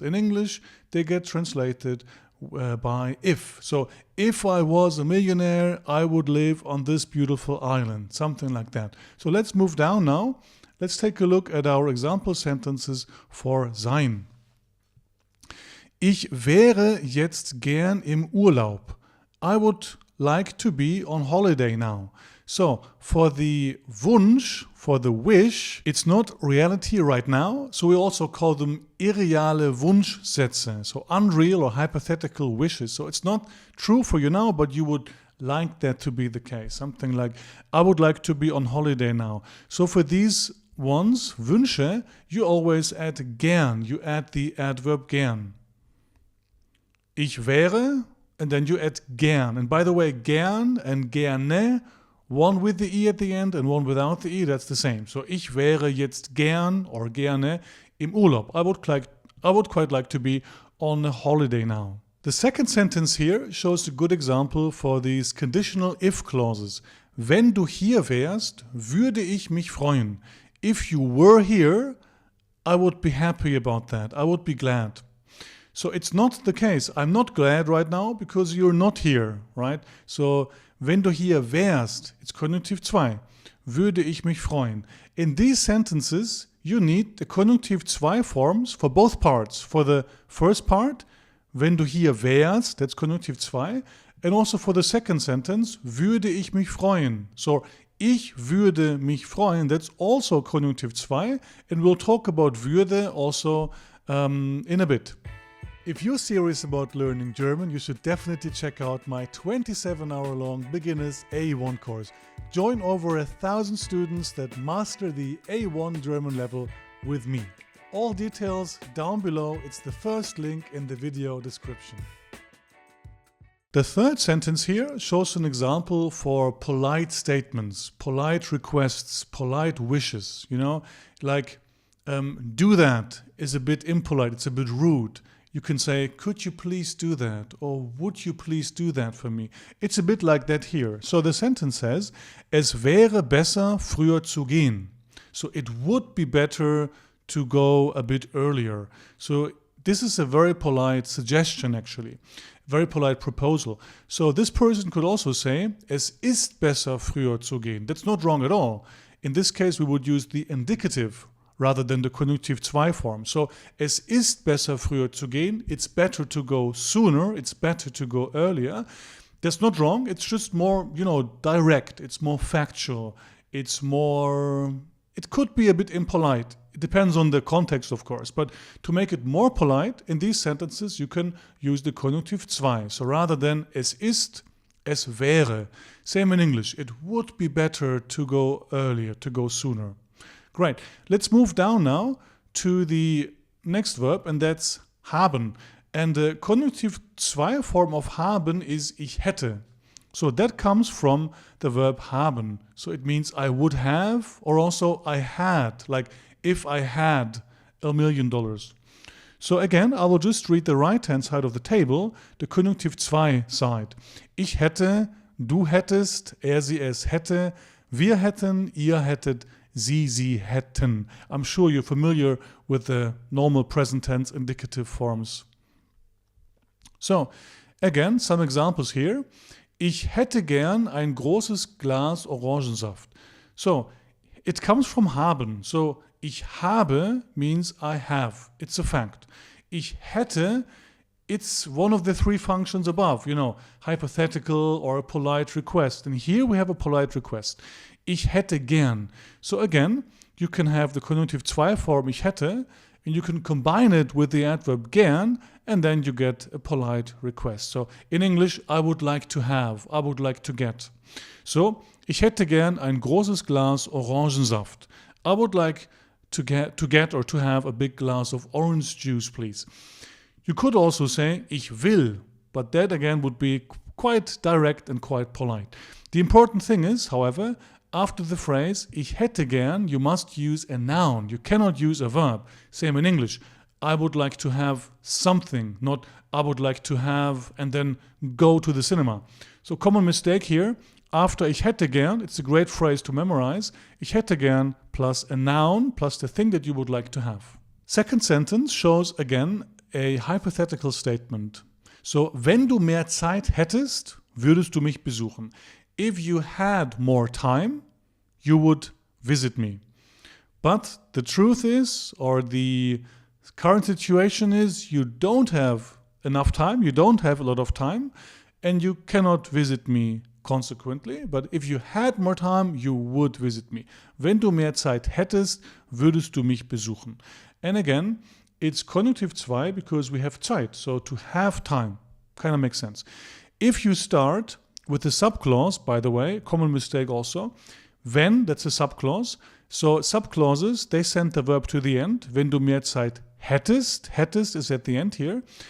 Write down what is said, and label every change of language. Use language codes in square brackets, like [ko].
[en] In English, they get translated by if. So if I was a millionaire, I would live on this beautiful island, something like that. So let's move down now. Let's take a look at our example sentences for sein. [de] Ich wäre jetzt gern im Urlaub. [en] I would like to be on holiday now. So for the Wunsch, for the wish, it's not reality right now. So we also call them [de] irreale Wunschsätze. [en] So unreal or hypothetical wishes. So it's not true for you now, but you would like that to be the case. Something like, I would like to be on holiday now. So for these ones, Wünsche, you always add gern. You add the adverb gern. [de] Ich wäre, [en] and then you add gern. And by the way, gern and gerne, one with the E at the end and one without the E, that's the same. [de] So ich wäre jetzt gern or gerne im Urlaub. [en] I would quite like to be on a holiday now. The second sentence here shows a good example for these conditional if clauses. [de] Wenn du hier wärst, würde ich mich freuen. [en] If you were here, I would be happy about that. I would be glad. So it's not the case. I'm not glad right now because you're not here, right? [de] So wenn du hier wärst, [en] it's Konjunktiv 2, [de] würde ich mich freuen. [en] In these sentences, you need the Konjunktiv 2 forms for both parts. For the first part, [de] wenn du hier wärst, [en] that's Konjunktiv 2. And also for the second sentence, [de] würde ich mich freuen. [en] So, [de] ich würde mich freuen, [en] that's also Konjunktiv 2. And we'll talk about würde also in a bit. If you're serious about learning German, you should definitely check out my 27-hour-long Beginners A1 course. Join over 1,000 students that master the A1 German level with me. All details down below. It's the first link in the video description. The third sentence here shows an example for polite statements, polite requests, polite wishes. You know, like do that is a bit impolite, it's a bit rude. You can say, could you please do that? Or would you please do that for me? It's a bit like that here. So the sentence says, [de] es wäre besser, früher zu gehen. [en] So it would be better to go a bit earlier. So this is a very polite suggestion actually. Very polite proposal. So this person could also say, [de] es ist besser, früher zu gehen. [en] That's not wrong at all. In this case, we would use the indicative rather than the Konjunktiv 2 form. [de] So, es ist besser, früher zu gehen. [en] It's better to go sooner. It's better to go earlier. That's not wrong. It's just more, direct. It's more factual. It's more... It could be a bit impolite. It depends on the context, of course. But to make it more polite, in these sentences, you can use the Konjunktiv 2. So, rather than [de] es ist, es wäre. [en] Same in English. It would be better to go earlier, to go sooner. Great. Let's move down now to the next verb, and that's haben. And the Konjunktiv 2 form of haben is [de] ich hätte. [en] So that comes from the verb haben. So it means I would have, or also I had, like if I had $1 million. So again, I will just read the right-hand side of the table, the Konjunktiv 2 side. [de] Ich hätte, du hättest, er, sie, es hätte, wir hätten, ihr hättet, sie hätten. [en] I'm sure you're familiar with the normal present tense indicative forms. So, again, some examples here. [de] Ich hätte gern ein großes Glas Orangensaft. [en] So, it comes from haben. So, [de] ich habe [en] means I have. It's a fact. [de] Ich hätte, [en] it's one of the three functions above, hypothetical or a polite request. And here we have a polite request. [de] Ich hätte gern. [en] So again, you can have the Konjunktiv 2 form [de] ich hätte, [en] and you can combine it with the adverb gern, and then you get a polite request. So in English, I would like to have, I would like to get. [de] So, ich hätte gern ein großes Glas Orangensaft. [en] I would like to get or to have a big glass of orange juice, please. You could also say [de] ich will, [en] but that again would be quite direct and quite polite. The important thing is, however, after the phrase [de] ich hätte gern, [en] you must use a noun. You cannot use a verb. Same in English. I would like to have something, not I would like to have and then go to the cinema. So common mistake here. After [de] ich hätte gern, [en] it's a great phrase to memorize. [de] Ich hätte gern [en] plus a noun plus the thing that you would like to have. Second sentence shows again a hypothetical statement. [de] So, wenn du mehr Zeit hättest, würdest du mich besuchen. [en] If you had more time, you would visit me. But the truth is, or the current situation is, you don't have enough time, you don't have a lot of time, and you cannot visit me consequently. But if you had more time, you would visit me. [de] Wenn du mehr Zeit hättest, würdest du mich besuchen. [en] And again, it's Konjunktiv 2 because we have Zeit, so to have time kind of makes sense. If you start with the subclause, by the way, common mistake also, wenn, that's a subclause. So subclauses, they send the verb to the end. [de] Wenn du mehr Zeit hättest, hättest [en] is at the end here.